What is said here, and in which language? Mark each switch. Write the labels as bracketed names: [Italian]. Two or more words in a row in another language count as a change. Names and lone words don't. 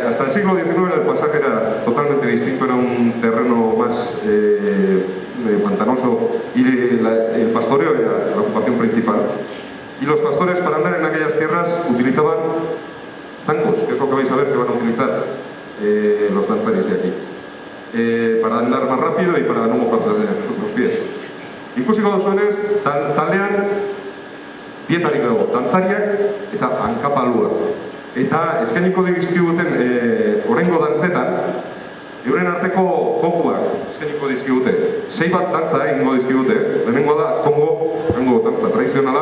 [Spanish] Hasta el siglo XIX el paisaje era totalmente distinto, era un terreno más pantanoso y el pastoreo era la ocupación principal. Y los pastores para andar en aquellas tierras utilizaban zancos, que es lo que vais a ver que van a utilizar los danzaris de aquí, para andar más rápido y para no mojarse los pies. [Basque] Ikusiko duzuenez, taldean bietarik dago, dantzariak eta hankapaluak. Eta eskainiko dizkiguten oraingo dantzetan, euren arteko jokuak eskainiko dizkigute. 6 bat dantza egingo dizkigute. Lehenengoa da Kongo dantza tradizionala.